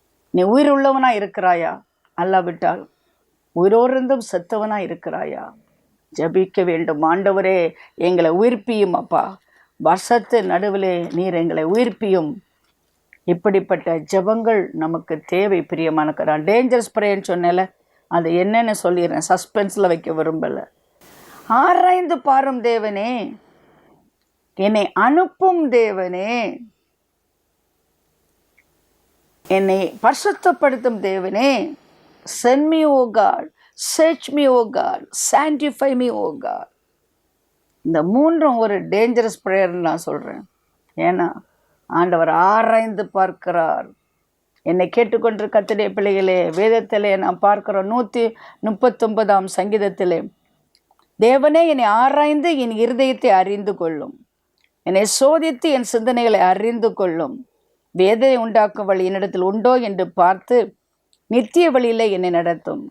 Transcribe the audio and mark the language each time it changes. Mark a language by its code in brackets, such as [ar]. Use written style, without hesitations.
[ta] நீ உயிருள்ளவனா இருக்கிறாயா? அல்லாவிட்டால் உயிரோர்ந்தும் செத்தவனா இருக்கிறாயா? ஜபிக்க வேண்டும். ஆண்டவரே, எங்களை உயிர்ப்பியும் அப்பா, வருஷத்து நடுவிலே நீர் எங்களை உயிர்ப்பியும். இப்படிப்பட்ட ஜபங்கள் நமக்கு தேவை. பிரியமான டேஞ்சரஸ் ப்ரேயர்னு சொன்னேன்ல, அது என்னென்னு சொல்லிடுறேன், சஸ்பென்ஸில் வைக்க விரும்பலை. ஆராய்ந்து பாரும் தேவனே, என்னை அனுப்பும் தேவனே, என்னை பரிசுத்தப்படுத்தும் தேவனே, [en] send me O God, search me O God, sanctify me O God. [ta] இந்த மூன்றும் ஒரு டேஞ்சரஸ் ப்ரேயர்னு நான் சொல்கிறேன். ஏன்னா ஆண்டவர் ஆராய்ந்து பார்க்கிறார். என்னை கேட்டுக்கொண்டு கர்த்தருடைய பிள்ளைகளே, வேதத்திலே நான் பார்க்கிறோம் 139 சங்கீதத்திலே, தேவனே என்னை ஆராய்ந்து என் இருதயத்தை அறிந்து கொள்ளும், என்னை சோதித்து என் சிந்தனைகளை அறிந்து கொள்ளும், வேதனை உண்டாக்கும் வழி என்னிடத்தில் உண்டோ என்று பார்த்து நித்திய வழியில் என்னை நடத்தும்.